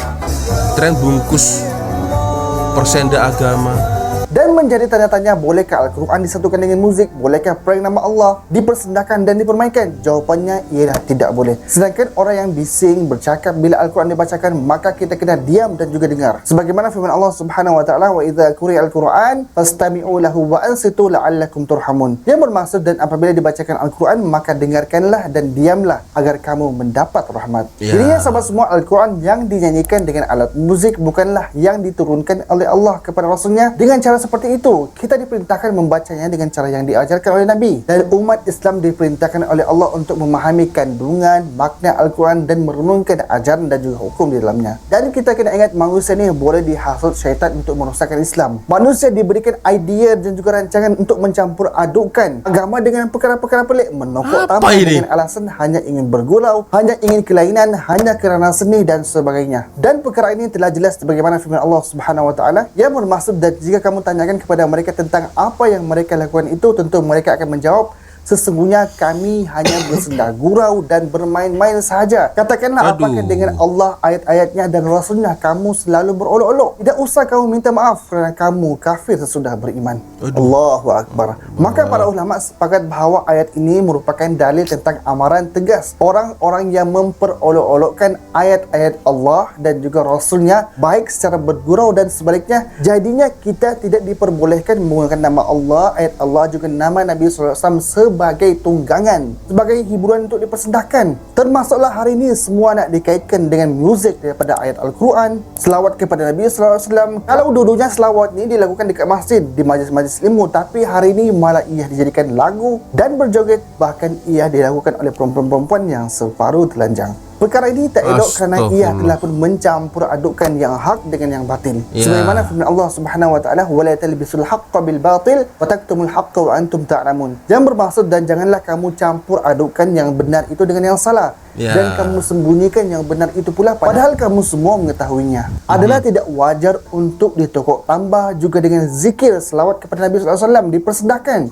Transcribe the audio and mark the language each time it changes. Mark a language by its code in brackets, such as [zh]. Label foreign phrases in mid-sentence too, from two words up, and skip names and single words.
[ms] Tren bungkus persenda agama. Dan menjadi tanya-tanya, bolehkah Al-Quran disatukan dengan muzik? Bolehkah prank nama Allah dipersendahkan dan dipermainkan? Jawapannya ialah tidak boleh. Sedangkan orang yang bising bercakap bila Al-Quran dibacakan, maka kita kena diam dan juga dengar. Sebagaimana firman Allah [ar] سبحانه وتعالى وإذا قرئ القرآن فاستمعوا له وأنصتوا لعلكم ترحمون. [ms] Yang bermaksud, dan apabila dibacakan Al-Quran, maka dengarkanlah dan diamlah agar kamu mendapat rahmat. Jadi sahabat semua, Al-Quran yang dinyanyikan dengan alat muzik bukanlah yang diturunkan oleh Allah kepada Rasulnya dengan cara seperti itu. Kita diperintahkan membacanya dengan cara yang diajarkan oleh Nabi, dan umat Islam diperintahkan oleh Allah untuk memahami kandungan makna Al-Quran dan merenungkan ajaran dan juga hukum di dalamnya. Dan kita kena ingat, manusia ni boleh dihasut syaitan untuk merosakkan Islam. Manusia diberikan idea dan juga rancangan untuk mencampur adukkan agama dengan perkara-perkara pelik, menokok tambah dengan alasan hanya ingin bergurau, hanya ingin kelainan, hanya kerana seni dan sebagainya. Dan perkara ini telah jelas sebagaimana firman Allah [ar] سبحانه وتعالى [ms] yang bermaksud, dan jika kamu tanyakan kepada mereka tentang apa yang mereka lakukan itu, tentu mereka akan menjawab, sesungguhnya kami hanya bersenda gurau dan bermain-main sahaja. Katakanlah, apakah dengan Allah, ayat-ayatnya dan Rasulnya kamu selalu berolok-olok? Tidak usah kamu minta maaf kerana kamu kafir sesudah beriman. [ar] الله أكبر. [ms] Maka para ulama sepakat bahawa ayat ini merupakan dalil tentang amaran tegas orang-orang yang memperolok-olokkan ayat-ayat Allah dan juga Rasulnya, baik secara bergurau dan sebaliknya. Jadinya kita tidak diperbolehkan menggunakan nama Allah, ayat Allah, juga nama Nabi SAW sebagai tunggangan, sebagai hiburan untuk dipersendahkan. Termasuklah hari ini semua nak dikaitkan dengan muzik daripada ayat Al-Quran, selawat kepada Nabi SAW. Kalau dulunya selawat ni dilakukan dekat masjid, di majlis-majlis ilmu, tapi hari ini malah ia dijadikan lagu dan berjoget, bahkan ia dilakukan oleh perempuan-perempuan yang separuh telanjang. Perkara ini tak elok kerana ia telah pun mencampur adukkan yang hak dengan yang batil. Sebagaimana firman Allah [ar] سبحانه وتعالى ولا تلبسوا الحق بالباطل وتكتموا الحق وأنتم تعلمون. [ms] Yang bermaksud, dan janganlah kamu campur adukkan yang benar itu dengan yang salah, dan kamu sembunyikan yang benar itu pula padahal kamu semua mengetahuinya. Adalah tidak wajar untuk ditokok tambah juga dengan zikir selawat kepada Nabi [ar] صلى الله عليه وسلم [ms] dipersendahkan.